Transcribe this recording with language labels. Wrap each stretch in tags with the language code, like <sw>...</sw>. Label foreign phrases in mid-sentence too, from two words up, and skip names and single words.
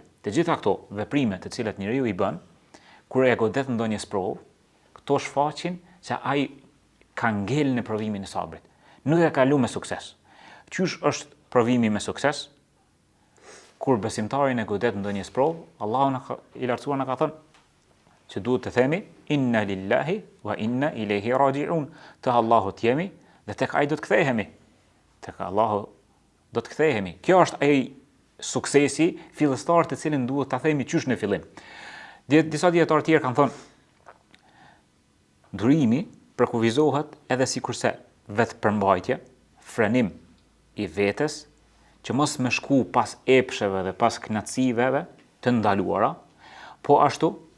<sq>Të gjitha këto veprime të cilat njeriu i bën kur e godet ndonjë sprovë, këto shfaqin se ai ka ngel në provimin e sabrit. Nuk e ka kaluar me sukses. Qysh është provimi me sukses? Kur besimtarin e godet ndonjë sprovë, Allahu i lartësuar na ka thënë që duhet të themi</sq> <ar>إنا لله وإنا إليه راجعون.</ar> <sq>Te Allahut jemi dhe tek ai do të kthehemi. Tek Allahu do të kthehemi. Kjo është ai suksesi fillestar të cilin duhet ta themi qysh në fillim. Disa dietarë tjerë kanë thënë durimi përkufizohet edhe sikurse vetë përmbajtje, frenim i vetes, që mos me shku pas epsheve dhe pas knatësiveve të ndaluara, po ashtu</sq>